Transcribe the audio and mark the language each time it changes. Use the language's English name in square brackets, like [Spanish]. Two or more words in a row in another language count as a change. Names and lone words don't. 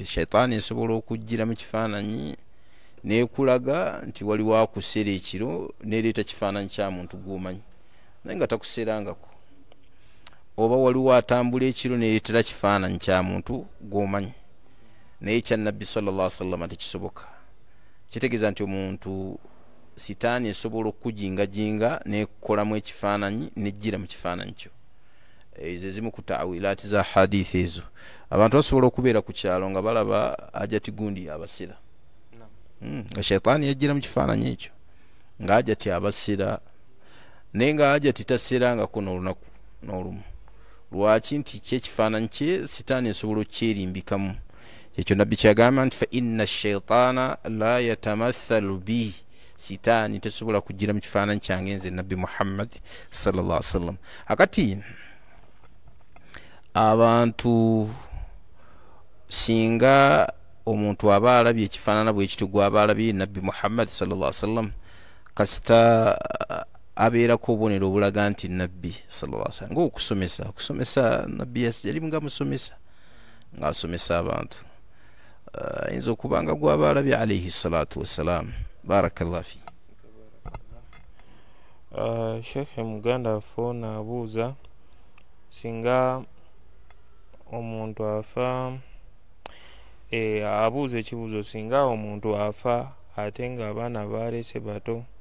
[Ganda] Shaitaani esobola okujjira mu kifaananyi nekulaga nti waliwo akuseera ekiro, nereeta kifaananyi kya muntu gw'omanyi naye nga takuseerangako, oba waliwo atambula ekiro nereetera kifaananyi kya muntu gw'omanyi, naye kya nabbi [Arabic] صلى الله عليه وسلم [Ganda] tekisoboka. Kitegeeza nti omuntu sitaani esobola okujingajinga nekolamu ekifaananyi nejjira mu kifaananyi kyo. Ezo zimu ku ta'wilaati za hadithi ezo. Abantu basobola okubeera ku kyalo nga balaba ajati gundi abasira, nga shaitaani yajjira mu kifaananyi ekyo nga ajati abasira, naye nga ajati taseerangako n'olunaku n'olumu. Lwaki? Nti kyekifaananyi kye sitaani esobola okkyerimbikamu. Ekyo nabbi kyagamba nti [Arabic] فإن الشيطان لا يتمثل بي, [Ganda] sitaani tesobola kujjira mu kifaananyi kyange nze nabbi Muhammad [Arabic] صلى الله عليه وسلم. [Ganda] Akati abantu singa omuntu aba alabye ekifaanana bwe kityo gwaba alabye nabbi Muhammad [Arabic] صلى الله عليه وسلم [Ganda] kasita abeerako obubonero obulaga nti nabbi [Arabic] صلى الله عليه وسلم [Ganda] ng'okusomesa nabbi yali nga musomesa ng'asomesa abantu ayinza okuba nga gwaba alabye [Arabic] عليه الصلاة والسلام. بارك الله في. [Ganda] Sheikh muganda afona abuuza singa omuntu afa abuuza ekibuuzo singa omuntu afa ate nga abaana balese bato,